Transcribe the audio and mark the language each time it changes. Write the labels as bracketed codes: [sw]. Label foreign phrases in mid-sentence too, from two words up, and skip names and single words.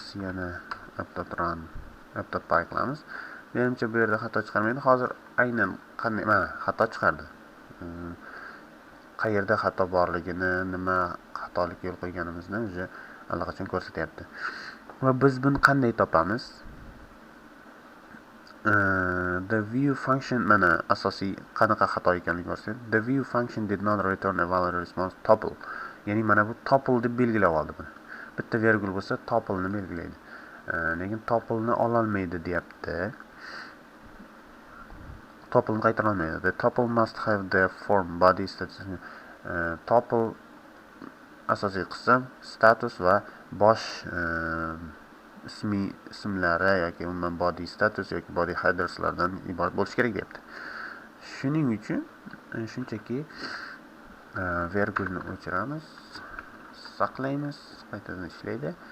[uz] Yana app.py qilamiz. Menimcha bu yerda xato chiqarmaydi. Hozir aynan qanday xato chiqardi. Qayerda xato borligini, nima xatolik yo'l qo'yganimizni o'zi allaqachon ko'rsatyapti. Va biz buni qanday topamiz? [en] The view function [uz] mana asosiy qanaqa xato ekanligini ko'rsatadi. [en] The view function did not return a valid response tuple. [uz] Ya'ni mana bu tuple deb belgilab oldi buni. Bitta virgul bo'lsa tuple ni belgilaydi. Lekin tuple ni ola olmaydi deyapti. Tuple ni qaytara olmaydi. [en] The tuple must have the form body status. [uz] Tuple asosiy qism, status va bosh ismlari yoki umuman [en] body status [uz] yoki [en] body headerslardan [uz] iborat bo'lishi kerak deyapti. Shuning uchun shunchaki virgulni o'chiramiz, saqlaymiz, qaytadan ishlaydi.